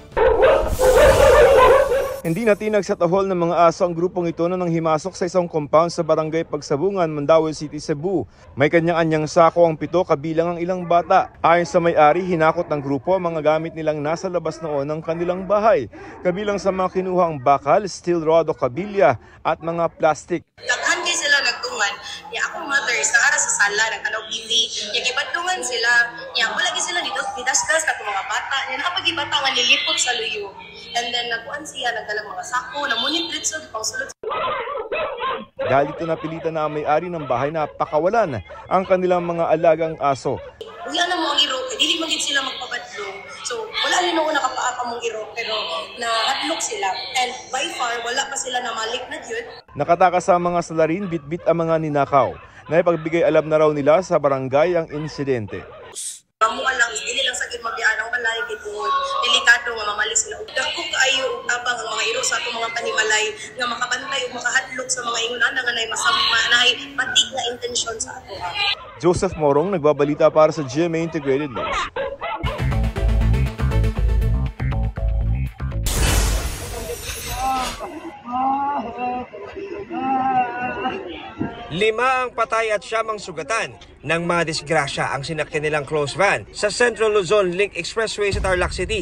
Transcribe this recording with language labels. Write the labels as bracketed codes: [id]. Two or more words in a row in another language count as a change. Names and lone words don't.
[tl] Hindi natinag sa tahol ng mga aso ang grupong ito nang himasok sa isang compound sa barangay Pagsabungan, Mandaue City, Cebu. May kanyang-anyang sako ang 7 kabilang ang ilang bata. Ayon sa may-ari, hinakot ng grupo ang mga gamit nilang nasa labas noon ng kanilang bahay. Kabilang sa mga kinuhang bakal, [en] steel rod [tl] o kabilya at mga plastic. [ceb] Daghan kay sila nagtungan, niya akong mother sa ara sa sala nagtanaw TV. Niya gibadtungan sila, niya wala gyud sila dito didaskas kato mga bata. Niya nakapagibata nga nilipot sa luyo. [en] And then [ceb] nagkuan siya nagdalang mga sako, namunit ritso pang sulod. [tl] Dahil ito napilitan na ang may-ari ng bahay na pakawalan ang kanilang mga alagang aso. [ceb] Uya na mo ang iro, dili man gid sila magpabadlong. So wala ni noon nakapaaka mong iro pero nahadlok sila. [en] And by far [ceb] wala pa sila namalik na gyud. [tl] Nakatakas sa mga salarin, bitbit ang mga ninakaw. Naipagbigay alam na raw nila sa barangay ang insidente. [ceb] Mamuha lang, dili lang sakit mabiyaan ang balay gitungod. Delikado nga mamali sila. Dako kaayo tabang ang mga iro sa atong mga panimalay nga makabantay ug makahadlok sa mga ingon nga nay masamma nay matik na intensyon sa ato. [tl] Joseph Morong nagbabalita para sa GMA Integrated News. Lima ang patay at 7 ang sugatan ng mga disgrasya ang sinakyan nilang close van sa Central Luzon Link Expressway sa Tarlac City.